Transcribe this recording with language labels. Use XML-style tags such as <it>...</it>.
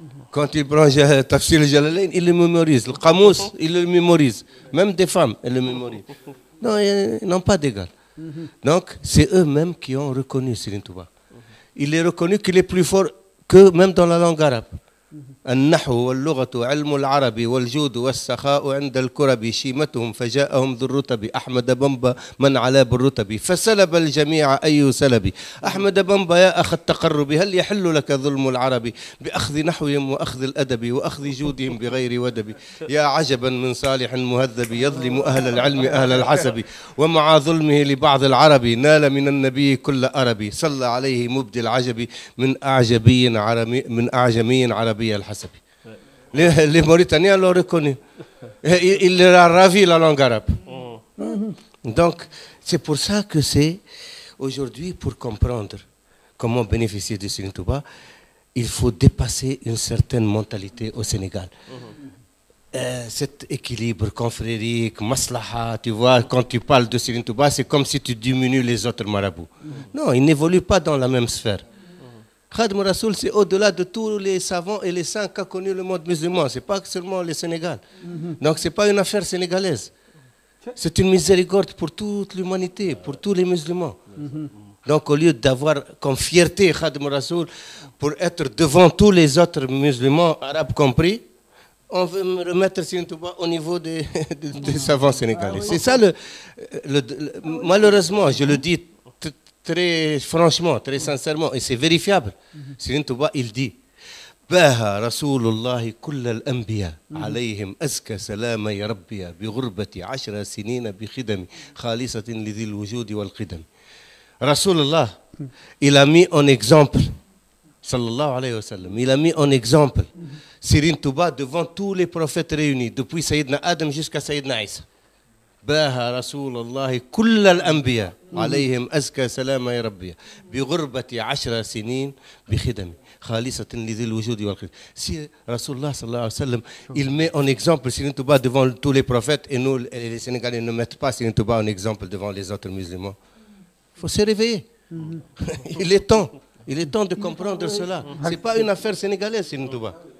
<fr>Quand il prend Tafsir al-Jalalain, il le mémorise. Le Qamous, il le mémorise. Même des femmes, elles le mémorisent. Non, ils n'ont pas d'égal. Donc, c'est eux-mêmes qui ont reconnu Serigne Touba. Il est reconnu qu'il est plus fort que même dans la langue arabe.</fr> <ar>النحو واللغة علم العربي والجود والسخاء عند الكرب شيمتهم فجاءهم ذو الرتب أحمد بمبا من علا بالرتب فسلب الجميع أي سلب أحمد بمبا يا أخ التقرب هل يحل لك ظلم العرب بأخذ نحوهم وأخذ الأدب وأخذ جودهم بغير ودب يا عجبا من صالح مهذب يظلم أهل العلم أهل الحسب ومع ظلمه لبعض العرب نال من النبي كل أربي صلى عليه مبدي العجب من أعجمي عربي الحسب.</ar> <fr>Les Mauritaniens l'ont reconnu. Il leur a ravi la langue arabe. Donc, c'est pour ça que c'est aujourd'hui, pour comprendre comment bénéficier de Serigne Touba, il faut dépasser une certaine mentalité au Sénégal. Cet équilibre confrérique, maslaha, tu vois, quand tu parles de Serigne Touba, c'est comme si tu diminues les autres marabouts. Non, ils n'évoluent pas dans la même sphère. Khadim Rassoul, c'est au-delà de tous les savants et les saints qu'a connu le monde musulman. Ce n'est pas seulement le Sénégal. Donc, ce n'est pas une affaire sénégalaise. C'est une miséricorde pour toute l'humanité, pour tous les musulmans. Donc, au lieu d'avoir comme fierté Khadim Rassoul pour être devant tous les autres musulmans, arabes compris, on veut me remettre Serigne Touba au niveau des savants sénégalais. C'est ça malheureusement, je le dis très franchement, très sincèrement, et c'est vérifiable. Serigne Touba, il dit</fr> <ar>باها رسول الله كل الأنبياء عليهم أزكى سلام يا ربي بغربة 10 سنين بخدم خالصة لذي الوجود والقدم.</ar> <fr>رسول الله, il a mis en exemple, sallallahu alayhi wa sallam, il a mis en exemple Serigne Touba devant tous les prophètes réunis, depuis Sayyidina Adam jusqu'à Sayyidina Isa.</fr> <ar>باها رسول الله كل الأنبياء عليهم أزكى سلام يا ربي بغربة 10 سنين بخدمي خالصة لذي الوجود والقدم.</ar> <fr>Si Rasulullah sallallahu alayhi wa sallam, il met en exemple Serigne Touba devant tous les prophètes et nous, les Sénégalais, ne mettent pas Serigne Touba en exemple devant les autres musulmans. Il faut se réveiller. Il est temps de comprendre cela. Ce n'est pas une affaire sénégalaise, Serigne Touba.</fr>